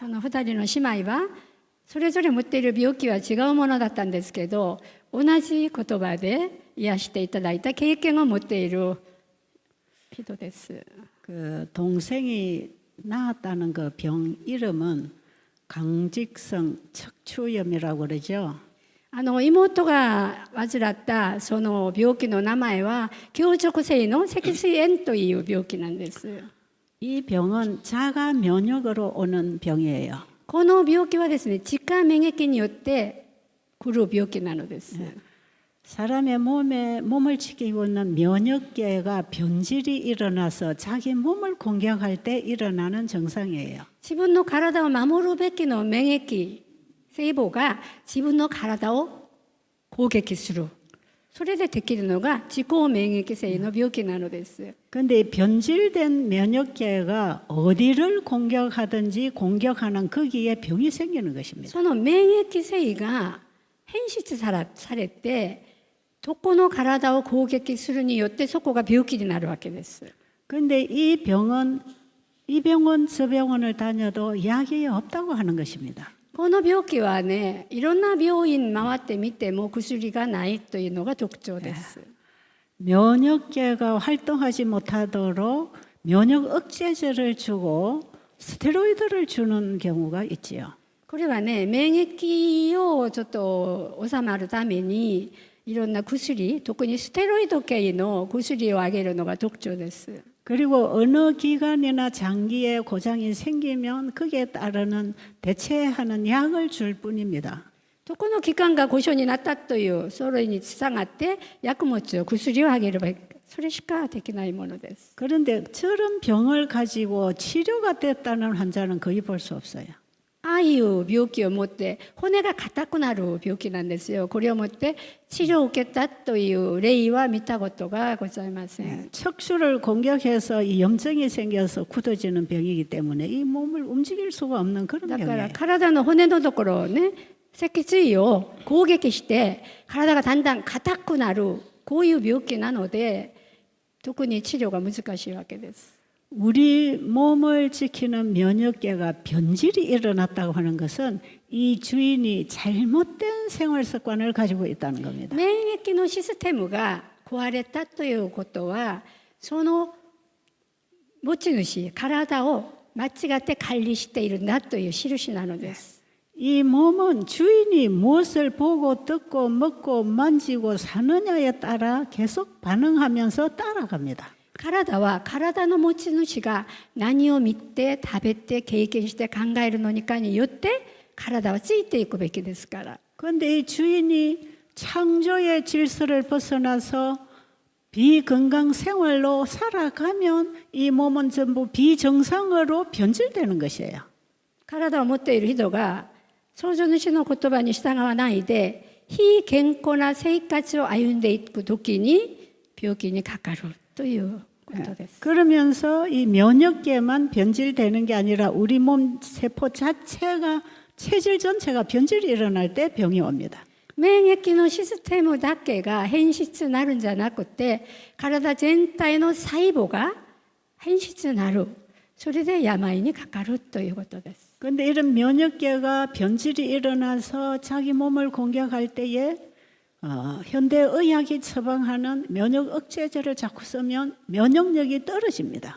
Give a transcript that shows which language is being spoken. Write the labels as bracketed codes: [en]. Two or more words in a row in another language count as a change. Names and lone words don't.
[ja] この2人の姉妹はそれぞれ持っている病気は違うものだったんですけど、同じ言葉で癒していただいた経験を持っている人です。 [ko] 그 동생이 낳았다는 그 병 이름은 강직성 척추염이라고 그러죠. [ja] 妹が患ったその病気の名前は強直性の脊椎炎という病気なんです。 [ko] 이 병은 자가 면역으로 오는 병이에요. [ja] この病気はですね、自家免疫によって来る病気なのです。 [ko] 사람의 몸을 지키고 있는 면역계가 변질이 일어나서 자기 몸을 공격할 때 일어나는 증상이에요. [ja] 自分の体を守るべきの免疫細胞が自分の体を攻撃する。それでできるのが自己免疫性の病気なのです。 [ko] 근데 변질된 면역계가 어디를 공격하든지 공격하는 거기에 병이 생기는 것입니다. [ja] その免疫性が変質されて、どこの体を攻撃するによってそこが病気になるわけです。 [ko] 근데 이 병은 이 병원 저 병원을 다녀도 약이 없다고 하는 것입니다. [ja] この病気はね、いろんな病院回ってみても薬がないというのが特徴です。 [ko] 면역계가 활동하지 못하도록 면역 억제제를 주고 스테로이드를 주는 경우가 있지요. [ja] これはね、免疫をちょっと収まるためにいろんな薬、特にステロイド系の薬をあげるのが特徴です。 [ko] 그리고 어느 기관이나 장기에 고장이 생기면 거기에 따르는 대체하는 약을 줄 뿐입니다. [ja] どこの器官が故障になったというそれに従って薬物を薬をあげればそれしかできないものです。 [ko] 그런데 저런 병을 가지고 치료가 됐다는 환자는 거의 볼 수 없어요. [ja] ああいう病気を持って骨が硬くなる病気なんですよ。これをもって治療を受けたという例は見たことがございません。 [ko] 척추를 공격해서 이 염증이 생겨서 굳어지는 병이기 때문에 이 몸을 움직일 수가 없는 그런 [ja] だから [ko] 병이에요. [ja] 体の骨のところをね、脊椎を攻撃して体がだんだん硬くなる、こういう病気なので特に治療が難しいわけです。 [ko] 우리 몸을 지키는 면역계가 변질이 일어났다고 하는 것은 이 주인이 잘못된 생활 습관을 가지고 있다는 겁니다. [ja] 免疫のシステムが壊れたということは、その持ち主、体を間違って管理しているんだという印なのです。 [ko] 이 몸은 주인이 무엇을 보고 듣고 먹고 만지고 사느냐에 따라 계속 반응하면서 따라갑니다. [ja] 体は体の持ち主が何を見て食べて経験して考えるのかによって体はついていくべきですから。 [ko] 그런데 이 주인이 창조의 질서를 벗어나서 비건강 생활로 살아가면 이 몸은 전부 비정상으로 변질되는 것이에요. [ja] 体を持っている人が創造主の言葉に従わないで非健康な生活を歩んでいくときに病気にかかるということです。 [ko] 그러면서 이 면역계만 변질되는 게 아니라 우리 몸 세포 자체가 체질 전체가 변질이 일어날 때 병이 옵니다. [ja] 免疫のシステムだけが変質になるんじゃなくて体全体の細胞が変質になる。それで病にかかるということです。 [ko] 그런데 이런 면역계가 변질이 일어나서 자기 몸을 공격할 때에 현대의학이 처방하는 면역 억제제를 자꾸 쓰면 면역력이 떨어집니다.